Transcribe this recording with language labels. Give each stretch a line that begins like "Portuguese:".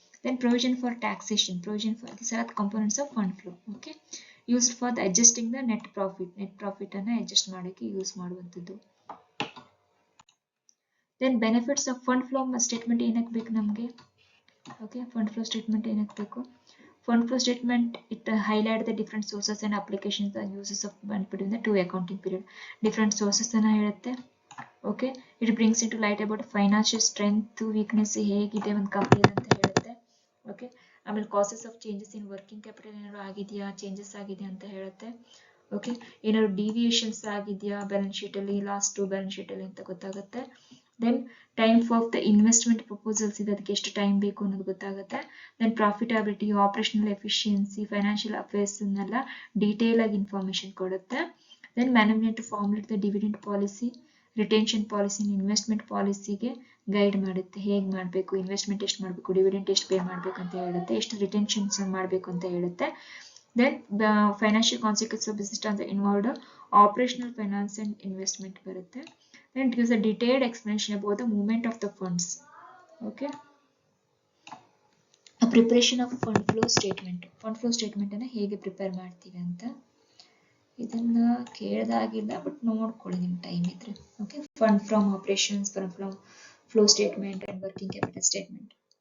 English: Then provision for taxation, provision for this are components of fund flow. Okay, used for the adjusting the net profit, net profit
Kannada: ಅನ್ನ adjust ಮಾಡೋಕ್ಕೆ use ಮಾಡುವಂಥದ್ದು. Then benefits of fund flow statement ಏನಕ್ಕೆ ಬೇಕು ನಮಗೆ. Okay, fund flow statement ಏನಕ್ಕೆ ಬೇಕು.
English: Fund flow statement, it highlight the different sources and applications and uses of fund between the two accounting period.
Kannada: Different sources ಅನ್ನ ಹೇಳುತ್ತೆ.
English: Okay, it brings into light about financial strength, weakness
Kannada: ಹೇಗಿದೆ ಒಂದು company ಅಂತ ಹೇಳುತ್ತೆ. Okay, ಆಮೇಲೆ
English: causes of changes in working capital
Kannada: ಏನಾದ್ರು ಆಗಿದೆಯಾ, changes ಆಗಿದೆ ಅಂತ ಹೇಳುತ್ತೆ. ಓಕೆ, ಏನಾದ್ರು ಡಿವಿಯೇಷನ್ಸ್ ಆಗಿದೆಯಾ ಬ್ಯಾಲೆನ್ಸ್ ಶೀಟ್ ಅಲ್ಲಿ, ಲಾಸ್ಟ್ ಬ್ಯಾಲೆನ್ಸ್ ಶೀಟ್ ಅಲ್ಲಿ ಅಂತ ಗೊತ್ತಾಗುತ್ತೆ. Then time for the investment proposals ಇದೆ, ಅದಕ್ಕೆ ಎಷ್ಟು ಟೈಮ್ ಬೇಕು ಅನ್ನೋದು ಗೊತ್ತಾಗುತ್ತೆ. Then profitability, operational efficiency, financial affairs ಅನ್ನೆಲ್ಲ detail ಆಗಿ ಇನ್ಫಾರ್ಮೇಶನ್ ಕೊಡುತ್ತೆ.
English: then management to formulate the dividend policy, retention policy, investment ಪಾಲಿಸಿಗೆ
Kannada: ಗೈಡ್ ಮಾಡುತ್ತೆ. ಹೇಗೆ ಮಾಡಬೇಕು, ಇನ್ವೆಸ್ಟ್ಮೆಂಟ್ ಎಷ್ಟು ಮಾಡಬೇಕು, ಡಿವಿಡೆಂಟ್ ಎಷ್ಟು ಪೇ ಮಾಡಬೇಕು ಅಂತ ಹೇಳುತ್ತೆ, ಎಷ್ಟು ರಿಟೆನ್ಷನ್ಸ್ ಮಾಡಬೇಕು ಅಂತ ಹೇಳುತ್ತೆ.
English: Then the financial consequences of business transaction involved operational finance and investment ಬರುತ್ತೆ. Then it gives a detailed explanation about the movement of the funds. Okay, a preparation of fund flow statement.
Kannada: Fund flow statement ಅನ್ನ ಹೇಗೆ prepare ಮಾಡ್ತೀವಿ ಅಂತ ಇದನ್ನ ಕೇಳದಾಗಿಲ್ಲ, but ನೋಡ್ಕೊಳ್ಳಿ ನಿಮ್ time ಇದ್ರೆ.
English: Okay, fund from operations, fund from flow statement and working capital statement.